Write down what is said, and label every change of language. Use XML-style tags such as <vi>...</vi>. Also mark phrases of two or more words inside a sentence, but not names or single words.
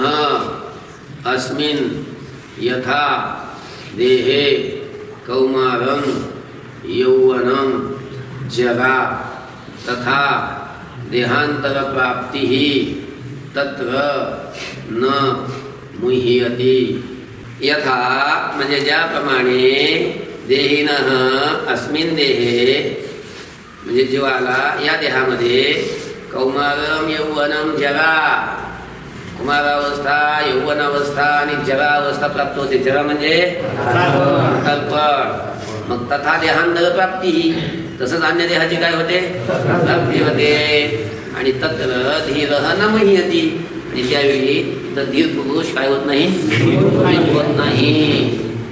<sa>अस्मिन् यथा देहे कौमारं यौवनं जरा तथा देहांतर प्राप्ति तत्र न मुह्यति यथा</sa> <mr>म्हणजे ज्याप्रमाणे</mr> <sa>देहिनः अस्मिन् देहे</sa> <mr>म्हणजे जीवाला या देहामध्ये</mr> <sa>कौमारं यौवनं जरा</sa> <mr>कुमारावस्था यौवनावस्था आणि जरावस्था प्राप्त होते. जरा म्हणजे कल्पण. मग</mr> <sa>तथा देहांतर प्राप्ती</sa> <mr>तसंच अन्य देहाची काय होते प्राप्ती होते. आणि</mr> <sa>तत्र धीरः न मुह्यति</sa> <mr>आणि त्यावेळी इथं धीर पुरुष काय होत नाही होत नाही.</mr>